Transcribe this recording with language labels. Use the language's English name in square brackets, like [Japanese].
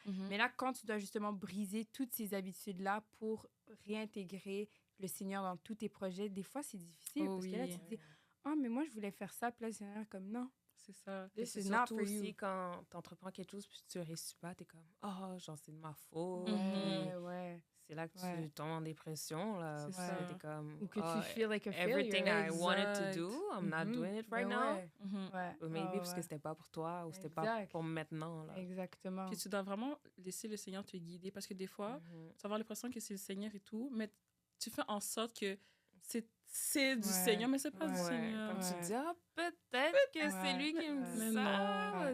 [French] Mais là, quand tu dois justement briser toutes ces habitudes-là pour réintégrer le Seigneur dans tous tes projets, des fois, c'est difficile. Parce que là, tu te dis, mais moi, je voulais faire ça. Puis là, le Seigneur est comme, non. C'est ça. Et c'est surtout aussi quand tu entreprends quelque chose puis tu réussis pas, tu es comme, genre, c'est de ma faute. C'est là que tu tombes en dépression, là. C'est ça. T'es comme, ou que tu [English] feel like a failure. everything I wanted to do, I'm not doing it right now. Or maybe [French] parce que c'était pas pour toi ou c'était pas pour maintenant, là. Exactement. Puis tu dois vraiment laisser le Seigneur te guider parce que des fois, tu vas avoir l'impression que c'est le Seigneur et tout, mais tu fais en sorte que c'est du Seigneur, mais c'est pas du Seigneur. Comme tu dis, peut-être que c'est lui qui me dit ça.